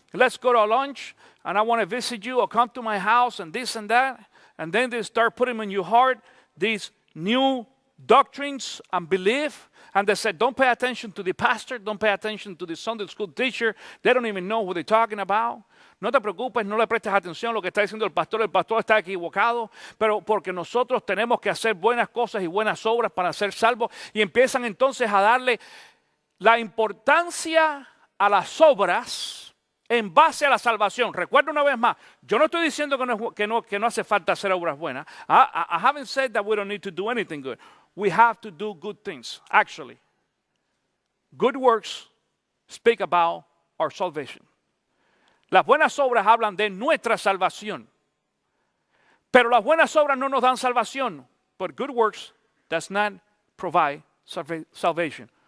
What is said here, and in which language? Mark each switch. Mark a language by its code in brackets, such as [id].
[en] Let's go to lunch and I want to visit you or come to my house and this and that. And then they start putting in your heart these new doctrines and belief. And they said, don't pay attention to the pastor. Don't pay attention to the Sunday school teacher. They don't even know what they're talking about. [es] No te preocupes, no le prestes atención a lo que está diciendo el pastor. El pastor está equivocado. Pero porque nosotros tenemos que hacer buenas cosas y buenas obras para ser salvos. Y empiezan entonces a darle la importancia a las obras en base a la salvación. Recuerda una vez más, yo no estoy diciendo que no hace falta hacer obras buenas. [en] I haven't said that we don't need to do anything good. We have to do good things, actually. Good works speak about our salvation. [es] Las buenas obras hablan de nuestra salvación. Pero las buenas obras no nos dan salvación. [en] But good works does not provide salvation.